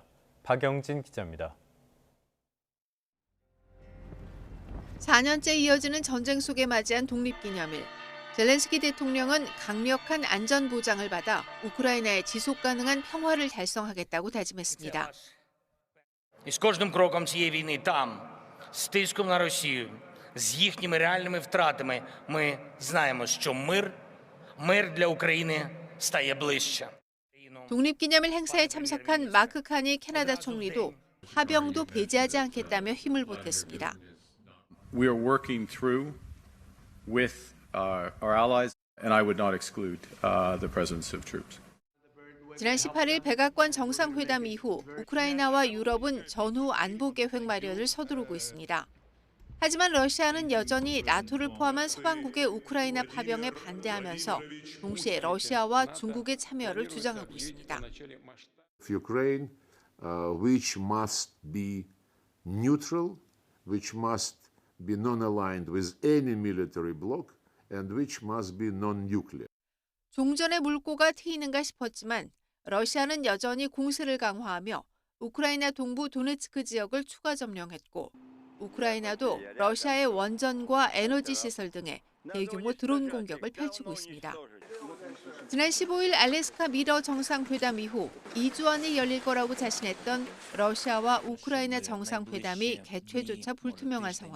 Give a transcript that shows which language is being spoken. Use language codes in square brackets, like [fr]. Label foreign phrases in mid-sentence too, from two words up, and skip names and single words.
[ko] 박영진 기자입니다. 4년째 이어지는 전쟁 속에 맞이한 독립기념일. 젤렌스키 대통령은 강력한 안전 보장을 받아 우크라이나의 지속 가능한 평화를 달성하겠다고 다짐했습니다. [uk] І з кожним кроком цієї війни там, з тиском на Росію, з їхніми реальними втратами, ми знаємо, що мир для України стає ближче. [ko] 독립기념일 행사에 참석한 마크 카니 캐나다 총리도 파병도 배제하지 않겠다며 힘을 보탰습니다. [en] We are working through with our allies, and I would not exclude the presence of troops. [ko] 지난 18일 백악관 정상회담 이후 우크라이나와 유럽은 전후 안보 계획 마련을 서두르고 있습니다. 하지만 러시아는 여전히 나토를 포함한 서방국의 우크라이나 파병에 반대하면서 동시에 러시아와 중국의 참여를 주장하고 있습니다. [en] Ukraine, which must be neutral, which must be non-aligned with any military bloc, and which must be non-nuclear. [ko] 종전의 물꼬가 트이는가 싶었지만 러시아는 여전히 공세를 강화하며 우크라이나 동부 도네츠크 지역을 추가 점령했고 우크라이나도 러시아의 원전과 에너지 시설 등에 대규모 드론 공격을 펼치고 있습니다. 지난 15일 알래스카 미러 정상회담 이후 2주 안에 열릴 거라고 자신했던 러시아와 우크라이나 정상회담이 개최조차 불투명한 상황.